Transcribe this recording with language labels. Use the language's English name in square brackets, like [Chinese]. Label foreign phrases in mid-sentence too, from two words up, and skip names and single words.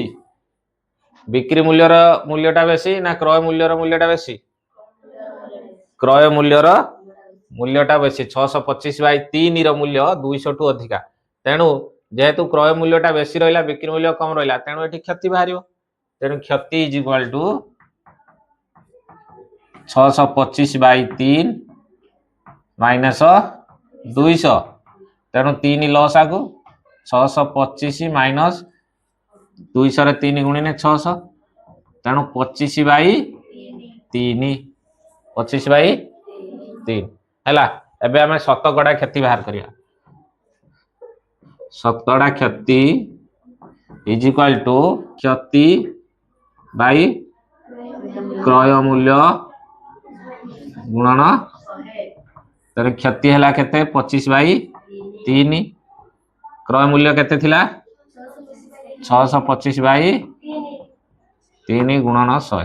[Odia] ବିକ୍ରି ମୂଲ୍ୟଟା ବେଶି ନା କ୍ରୟ ମୂଲ୍ୟଟା ବେଶି? କ୍ରୟ ମୂଲ୍ୟଟା ବେଶି। 625/3 ର ମୂଲ୍ୟ 200 ଠୁ ଅଧିକା, ତେଣୁ ଯେହେତୁ କ୍ରୟ ମୂଲ୍ୟଟା ବେଶି ରହିଲା ବିକ୍ରି ମୂଲ୍ୟ କମ୍ ରହିଲା, ତେଣୁ ଏଠି କ୍ଷତି ବାହାରିଲା। ତେଣୁ କ୍ଷତି [English] is equal to [Odia] 625/3 ମାଇନସ 200। ତେଣୁ 3 ଲସ୍ ଆଗୁ 625 ମାଇନସ 200 ରେ 3 ଗୁଣିଲେ 600, ତେଣୁ 25/3 ହେଲା। ଏବେ ଆମେ ଶତକଡ଼ା କ୍ଷତି ବାହାର କରିବା। ଶତକଡ଼ା କ୍ଷତି [English] is equal to [Odia] କ୍ଷତି ବାଇ କ୍ରୟ ମୂଲ୍ୟ ଗୁଣନ, ତେବେ କ୍ଷତି ହେଲା କେତେ 25/3, କ୍ରୟ ମୂଲ୍ୟ କେତେ ଥିଲା 625/3 ଗୁଣନ 100।